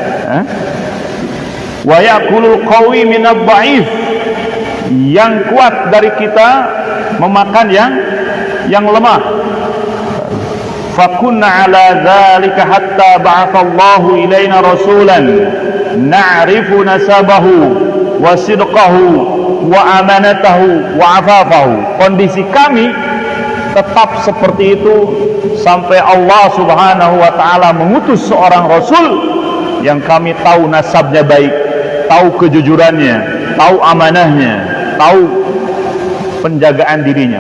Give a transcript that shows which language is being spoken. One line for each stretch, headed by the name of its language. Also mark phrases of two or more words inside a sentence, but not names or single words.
Arabic: ويأكل القوي منا الضعيف,
Indonesian: yang kuat dari kita memakan yang lemah.
Arabic: فكنا على ذلك حتى بعث الله إلينا رسولا نعرف نسبه وصدقه وأمانته وعفافه.
Indonesian: Kondisi kami tetap seperti itu sampai Allah
Arabic: سبحانه وتعالى
Indonesian: mengutus seorang rasul yang kami tahu nasabnya baik, tahu kejujurannya, tahu amanahnya, tahu penjagaan dirinya.